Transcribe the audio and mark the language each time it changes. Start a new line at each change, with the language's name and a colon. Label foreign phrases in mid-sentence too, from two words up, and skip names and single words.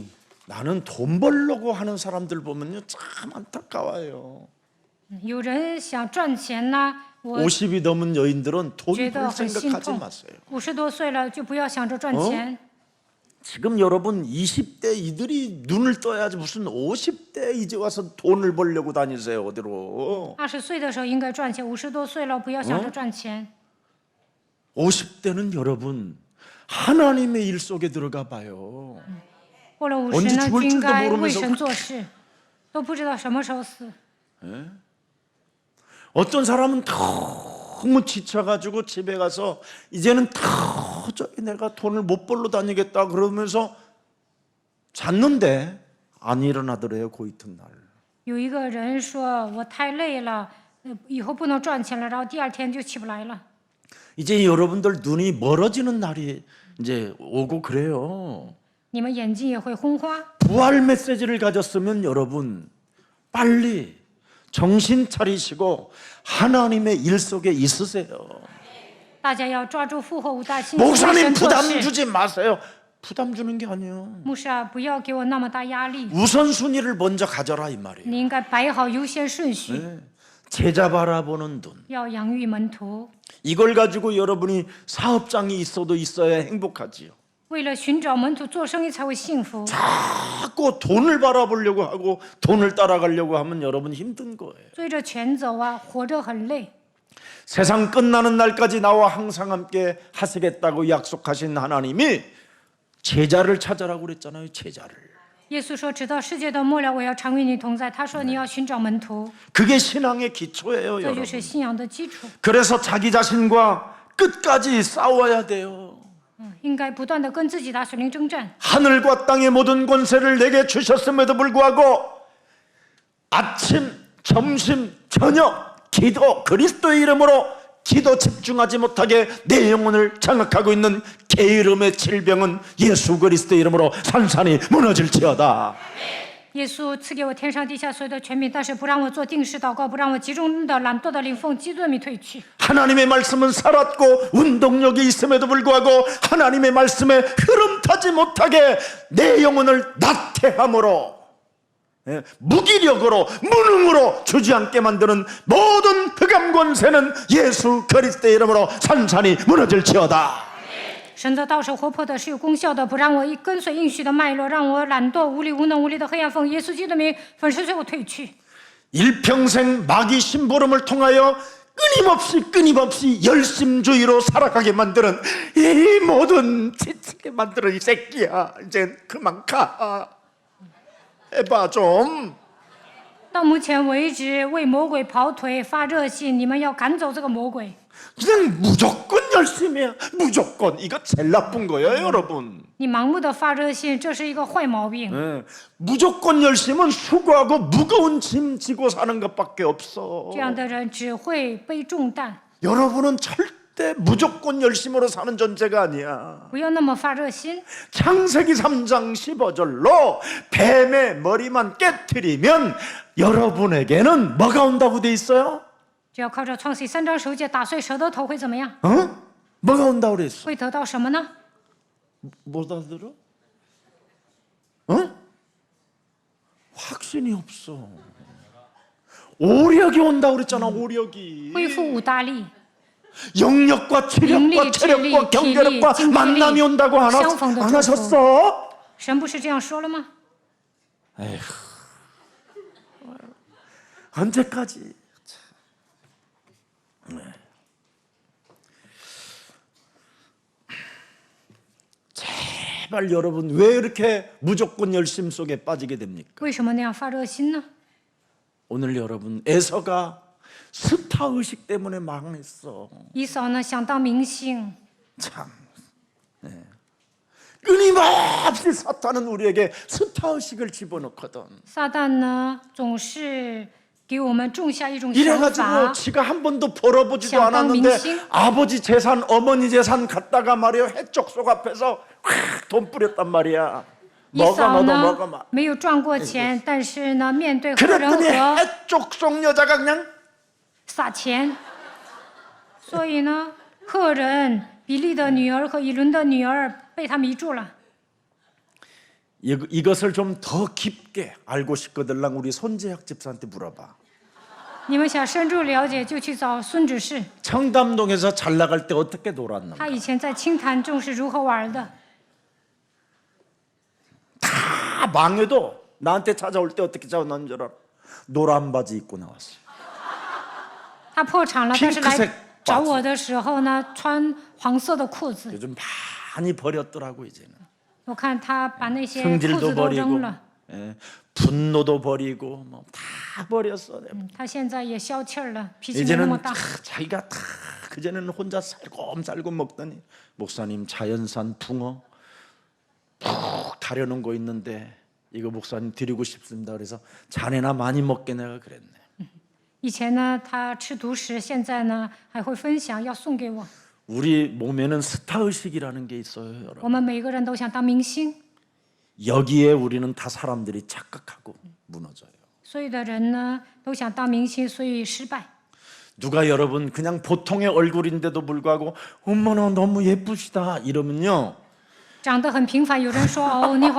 Korean: 나는 돈 벌려고 하는 사람들 보면요 참 안타까워요.
Chinese: 有人想赚钱呢，我
Korean: 50이 넘은 여인들은 돈
Chinese: 觉得
Korean: 벌
Chinese: 很心
Korean: 생각하지
Chinese: 痛。
Korean: 마세요.
Chinese: 50多岁了就不要想着赚钱。
Korean: 지금 여러분 20대 이들이 눈을 떠야지 무슨 50대 이제 와서 돈을 벌려고 다니세요 어디로.
Chinese: 20 岁的时候应该赚钱，50多岁了不要想着赚钱。
Korean: 50대는 여러분 하나님의 일 속에 들어가 봐요.
Chinese: 过了50
Korean: 언제
Chinese: 呢，
Korean: 죽을
Chinese: 就应
Korean: 줄도
Chinese: 该
Korean: 모르면서
Chinese: 为神做事，都不知道什么时候死。
Korean: 어떤 사람은 너무 지쳐가지고 집에 가서 이제는 도저히 내가 돈을 못 벌러 다니겠다 그러면서 잤는데 안 일어나더래요 그 이튿날.
Chinese: 有一个人说：“我太累了，以后不能赚钱了。”然后第二天就起不来了。
Korean: 이제 여러분들 눈이 멀어지는 날이 이제 오고 그래요.
Chinese: 你们眼睛也会昏花。
Korean: 부활 메시지를 가졌으면 여러분 빨리 정신 차리시고 하나님의 일 속에 있으세요.
Chinese: 大家要抓住复活五大信息，为
Korean: 목사님
Chinese: 神做
Korean: 부담
Chinese: 事。
Korean: 주지 마세요. 부담 주는 게 아니에요.
Chinese: 牧师啊，不要给我那么大压力，
Korean: 우선순위를 먼저 가져라 이 말이에요.
Chinese: 你应该摆好优先顺序，
Korean: 제자 바라보는 눈.
Chinese: 要养育门徒。
Korean: 이걸 가지고 여러분이 사업장이 있어도 있어야 행복하지요.
Chinese: 为了寻找门徒做生意才会幸福。
Korean: 자꾸 돈을 바라보려고 하고 돈을 따라가려고 하면 여러분 힘든 거예요.
Chinese: 追着钱走啊，活着很累。
Korean: 세상 끝나는 날까지 나와 항상 함께 하시겠다고 약속하신 하나님이 제자를 찾아라고 그랬잖아요. 제자를.
Chinese: 耶稣说：“直到世界的末了，我要常与你同在。”他说：“你要寻找门徒，
Korean: 그게 신앙의 기초예요,
Chinese: 这就
Korean: 여러분.
Chinese: 是信仰的基础。
Korean: 그래서 자기 자신과 끝까지 싸워야 돼요.
Chinese: 应该不断的跟自己打属灵征战。
Korean: 하늘과 땅의 모든 권세를 내게 주셨음에도 불구하고 아침, 점심, 저녁 기도, 그리스도의 이름으로 기도 집중하지 못하게 내 영혼을 장악하고 있는 게으름의 질병은 예수 그리스도의 이름으로 산산이 무너질지어다.
Chinese: 耶稣赐给我天上地下所有的权柄，但是不让我做定时祷告，不让我集中的懒惰的灵奉基督的名退去。
Korean: 하나님의 말씀은 살았고 운동력이 있음에도 불구하고 하나님의 말씀에 흐름 타지 못하게 내 영혼을 나태함으로 무기력으로 무능으로 주지않게 만드는 모든 흑암 권세는 예수 그리스도의 이름으로 산산이 무너질지어다.
Chinese: 神的道是活泼的，是有功效的，不让我跟随应许的脉络，让我懒惰、无力、无能、无力的黑暗奉耶稣基督的名粉碎我退去。
Korean: 일평생 마귀 심부름을 통하여 끊임없이 열심주의로 살아가게 만드는 이 모든 지치게 만드는 이 새끼야, 이제 그만 가. 해봐 좀.
Chinese: 到目前为止，为魔鬼跑腿、发热心，你们要赶走这个魔鬼。
Korean: 그냥 무조건 열심히 해. 무조건. 이거 제일 나쁜 거예요, 여러분.
Chinese: 你盲目的发热心，这是一个坏毛病。
Korean: 무조건 열심은 수고하고 무거운 짐 지고 사는 것밖에 없어.
Chinese: 这样的人只会背重担。
Korean: 여러분은 절대 무조건 열심으로 사는 존재가 아니야.
Chinese: 不要那么发热心。
Korean: 창세기 3장 15절로 뱀의 머리만 깨트리면 여러분에게는 뭐가 온다고 돼 있어요?
Chinese: 只要靠着创世3章9节打碎蛇的头会怎么样？
Korean: 뭐가 온다고 그랬어?
Chinese: 会得到什么呢？
Korean: 못 알아들어? 확신이 없어. 오력이 온다고 그랬잖아. 오력이.
Chinese: 恢复五大力，
Korean: 영력과 체력과 능리, 체력과 진리, 경계력과 진리, 만남이 온다고 안
Chinese: 相逢的祝福。
Korean: 하셨어?
Chinese: 神不是这样说了吗？
Korean: 언제까지? 제발 여러분 왜 이렇게 무조건 열심 속에 빠지게 됩니까?
Chinese: 为什么那样发热心呢？
Korean: 오늘 여러분 에서가 스타 의식 때문에 망했어.
Chinese: 以扫呢想当明星，
Korean: 참. 끊임없이 사탄은 우리에게 스타 의식을 집어넣거든.
Chinese: 撒旦呢总是给我们种下一种想
Korean: 이래가지고
Chinese: 法，
Korean: 지가 한 번도 벌어보지도 샹당 않았는데 민심? 아버지 재산, 어머니 재산 갖다가 말이야 해적속 앞에서 확 돈 뿌렸단 말이야.
Chinese: 以
Korean: 뭐가
Chinese: 扫
Korean: 너도
Chinese: 呢
Korean: 뭐가 막.
Chinese: 没有赚过钱，但是呢面对赫人
Korean: 그랬더니
Chinese: 和
Korean: 해적속 여자가 그냥
Chinese: 撒钱，所以呢赫人、比利的女儿和以伦的女儿被他迷住了。
Korean: 이것을 좀 더 깊게 알고 싶거들랑 우리 손재학 집사한테 물어봐.
Chinese: 你们想深入了解，就去找孙子士，
Korean: 청담동에서 잘 나갈 때 어떻게 놀았나?
Chinese: 他以前在清潭中是如何玩的。
Korean: 다 망해도 나한테 찾아올 때 어떻게 찾아온 줄 알아? 노란 바지 입고 나왔어.
Chinese: 他破产了，但是
Korean: 핑크색
Chinese: 来找我的时候呢，穿黄色的裤子。
Korean: 요즘 많이 버렸더라고 이제는.
Chinese: 我看他把那些裤
Korean: 성질도
Chinese: 子都
Korean: 버리고
Chinese: 扔了，
Korean: 분노도 버리고 뭐 다 버렸어.
Chinese: 他现在也消气儿了，脾气没那么
Korean: 이제는
Chinese: 大。
Korean: 자기가 다 그전에는 혼자 살곰살곰 먹더니 목사님 자연산 붕어 푹 다려놓은 거 있는데 이거 목사님 드리고 싶습니다. 그래서 자네나 많이 먹게 내가 그랬네.
Chinese: 以前呢，他吃独食，现在呢还会分享，要送给我。
Korean: 우리 몸에는 스타 의식이라는 게 있어요, 여러분.
Chinese: 我们每个人都想当明星，
Korean: 여기에 우리는 다 사람들이 착각하고 무너져요.
Chinese: 所有的人呢都想当明星，所以失败。
Korean: 누가 여러분 그냥 보통의 얼굴인데도 불구하고 어머나 너무 예쁘시다 이러면요
Chinese: 长得很平凡，有人说哦你好漂亮啊，